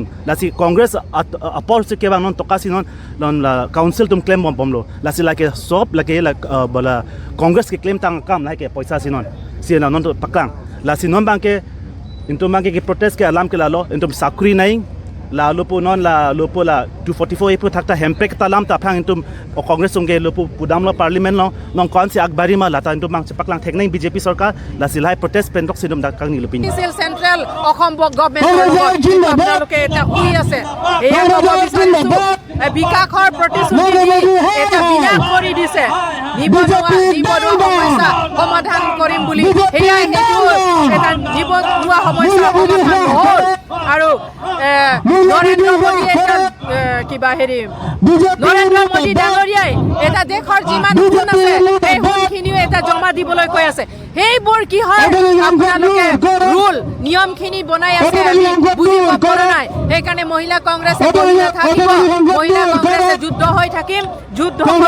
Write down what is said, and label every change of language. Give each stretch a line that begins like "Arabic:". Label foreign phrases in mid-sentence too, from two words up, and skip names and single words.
Karbi: la si congress apor se ke bam non toka si non la council tum claim bom lo la si la ke sob la ke la bola congress ke claim tang kam la ke paisa si non to paklang la sinon bangke intum bangke ki protest ke alam ke lalo intum sakuri nai la lopo non la lopo la 244 epo thakta hempek talam ta phang intum congress songe lopo pudam lo parliament lo non kon si akbari ma lata intum bang chepaklang thek nai BJP sarkar la silai protest pendok sidum dak kang ni lupin
Assamese: central অসম গভৰ্ণমেণ্টৰ আপোনালোকে এটা শুই আছে এয়া ক'ব বিচাৰিছো বিকাশৰ প্ৰতিশ্ৰুতি দি এটা বিনাশ কৰি দিছে নিবনুৱা সমস্যা সমাধান কৰিম বুলি এয়া সেইটো এটা নিবনুৱা সমস্যা সমাধান হ'ল আৰু নৰেন্দ্ৰ মোদীয়ে কিবা হেৰি নৰেন্দ্ৰ মোদী ডাঙৰীয়াই এটা দেশৰ যিমান সোণ আছে সেই সোণখিনিও এটা জমা দিবলৈ কৈ আছে সেইবোৰ কি হয় আপোনালোকে ৰুল নিয়মখিনি বনাই আছে আমি বুজিব পৰা নাই সেইকাৰণে মহিলা কংগ্ৰেছে থাকিব মহিলা কংগ্ৰেছে যুদ্ধ হৈ থাকিম যুদ্ধ